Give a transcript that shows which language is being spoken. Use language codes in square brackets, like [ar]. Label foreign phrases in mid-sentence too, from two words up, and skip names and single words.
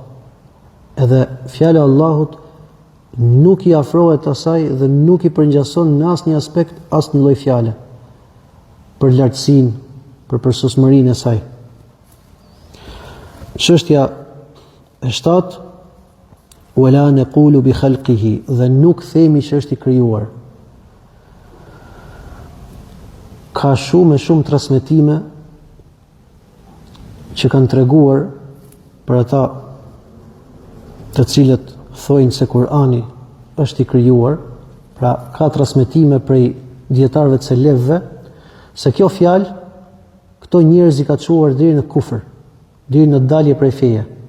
[sq] Edhe fjala e Allahut nuk i afrohet asaj dhe nuk i përngjason në asnjë aspekt asnjë lloj fjale për lartësinë, për përsosmërinë e saj. Çështja e 7, [ar] ولا نقول بخلقه, [sq] dhe nuk themi që është i krijuar. Ka shumë transmetime që kanë treguar për ata të cilët thojnë se Kur'ani është i krijuar, pra ka transmetime prej dietarëve të selefëve se kjo fjalë këto njerëz i ka çuar deri në kufër, deri në dalje prej feje.